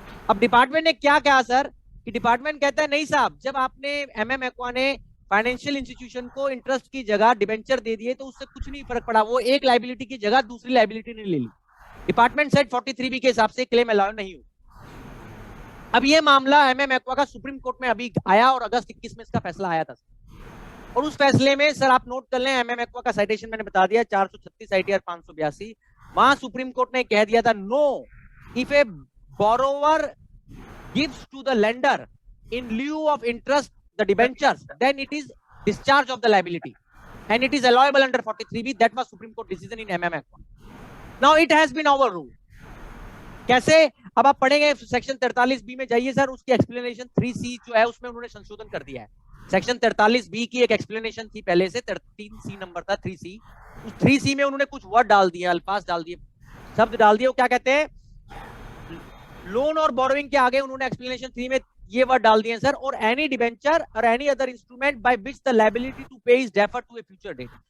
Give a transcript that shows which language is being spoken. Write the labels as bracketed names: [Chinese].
[Hindi] अब डिपार्टमेंट ने क्या कहा सर कि डिपार्टमेंट कहता है नहीं साहब, जब आपने MM एक्वा ने फाइनेंशियल इंस्टीट्यूशन को इंटरेस्ट की जगह डिबेंचर दे दिए तो उससे कुछ नहीं फर्क पड़ा, वो एक लायबिलिटी की जगह दूसरी लायबिलिटी ने ले ली। डिपार्टमेंट सेट 43B के हिसाब से क्लेम अलाउ नहीं हुआ। अब ये मामला MM एक्वा का सुप्रीम कोर्ट में अभी आया और अगस्त 21 में इसका फैसला आया था। और उस फैसले में सर आप नोट कर लें, MM एक्वा का साइटेशन मैंने बता दिया 436 ITR 582। वहां सुप्रीम कोर्ट ने कह दिया था [English] No, if a borrower gives to the lender in lieu of interest the debentures, then it is discharge of the liability and it is allowable under 43B. That was Supreme Court decision in MM Aqua. Now it has been overruled. [Hindi] कैसे? अब आप पढ़ेंगे section 43B में जाइए sir, उसकी explanation 3C जो है उसमें उन्होंने संशोधन कर दिया है। सेक्शन 43B की एक एक्सप्लेनेशन थी पहले से, 3C नंबर था 3C। उस 3C में उन्होंने कुछ वर्ड डाल दिए, अल्फाज डाल दिए, शब्द डाल दिए। वो क्या कहते हैं, लोन और बोरोइंग के आगे उन्होंने एक्सप्लेनेशन 3 में ये वर्ड डाल दिए सर, और [English] Any debenture और any other instrument by which the liability to pay is deferred to a future date.